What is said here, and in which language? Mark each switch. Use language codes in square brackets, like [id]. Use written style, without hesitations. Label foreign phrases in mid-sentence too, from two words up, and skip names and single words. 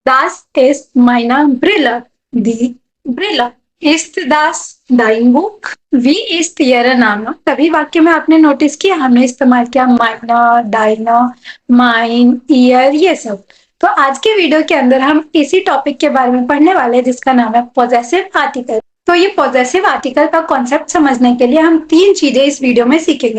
[de] Das ist meine Brille. Die Brille. Ist das dein Buch? Wie ist ihre Name? [hi] तभी वाक्य में आपने नोटिस किया हमने इस्तेमाल किया [de] meine, deine, mein, ihr, [hi] ये सब। तो आज के वीडियो के अंदर हम इसी टॉपिक के बारे में पढ़ने वाले हैं जिसका नाम है [en] possessive article. [hi] तो ये [en] possessive article [hi] का कॉन्सेप्ट समझने के लिए हम 3 चीजें इस वीडियो में सीखेंगे।